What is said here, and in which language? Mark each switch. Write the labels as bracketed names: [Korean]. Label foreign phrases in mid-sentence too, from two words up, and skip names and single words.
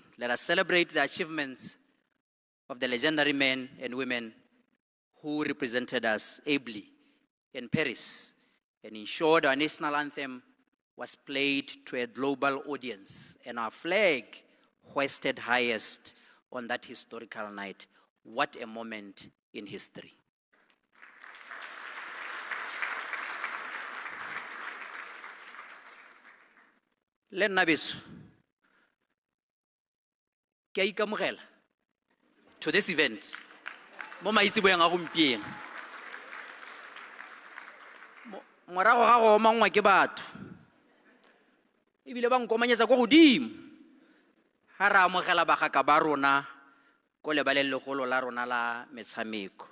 [English] Let us celebrate the achievements of the legendary men and women who represented us ably in Paris and ensured our national anthem was played to a global audience and our flag hoisted highest on that historical night. What a moment in history. [Tswana] Le nna beso, ke a ikamogela [English] to this event [Tswana] mo maitsiboeng a gompieno. Morago ga go omangwa ke batho ebile ba nkomanyetsa kwa godimo ga re amogela bagaka ba rona ko lebaleng legolo la rona la metshameko.